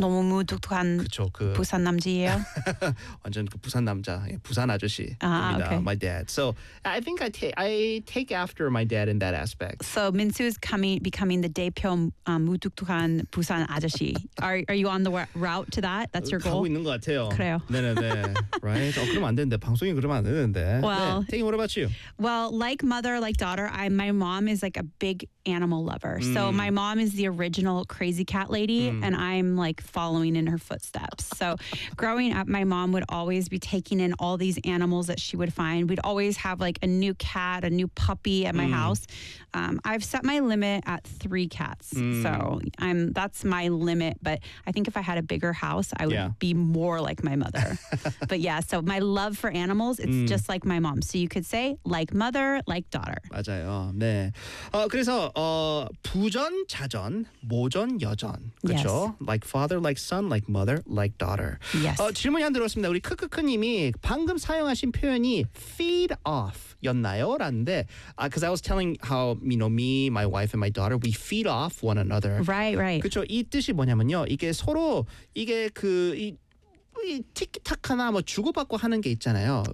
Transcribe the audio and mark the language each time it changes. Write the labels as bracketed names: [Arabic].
[Korean] 너무 무뚝뚝한 그쵸, 그 부산 남자예요? 완전 그 부산 남자, 부산 아저씨입니다, [English] okay. my dad. So I think I take after my dad in that aspect. So Minsu is becoming the [Korean] 대표 무뚝뚝한 부산 아저씨. [English] Are you on the route to that? That's your goal? [Korean] 가고 있는 것 같아요. 그래요. 네네네. [English] Right? [Korean] 그러면 안 되는데. 방송이 그러면 안 되는데. [English] Well, [Korean] 네. [English] Taking, what about you? Well, like mother, like daughter, my mom is like a big animal lover. So my mom is the original crazy cat lady, and I'm like following in her footsteps. So growing up, my mom would always be taking in all these animals that she would find. We'd always have like a new cat, a new puppy at my house. I've set my limit at 3 cats. So that's my limit. But I think if I had a bigger house, I would be more like my mother. But yeah, so my love for animals, it's just like my mom. So you could say like mother, like daughter. [Korean] 맞아요. 네. 그래서 부전, 자전, 모전, 여전. 그렇죠? [English] Yes. Like father, like son, like mother, like daughter. Yes. [Korean] 질문이 안 들어왔습니다. 우리 크크크님이 방금 사용하신 표현이 [English] feed off [Korean] 였나요? 라는데 [English] because I was telling how you know, me, my wife, and my daughter, we feed off one another. Right, right. [Korean] 그렇죠? 이 뜻이 뭐냐면요. 이게 서로 이게 그 이 티키타카나 뭐 주고받고 하는 게 있잖아요.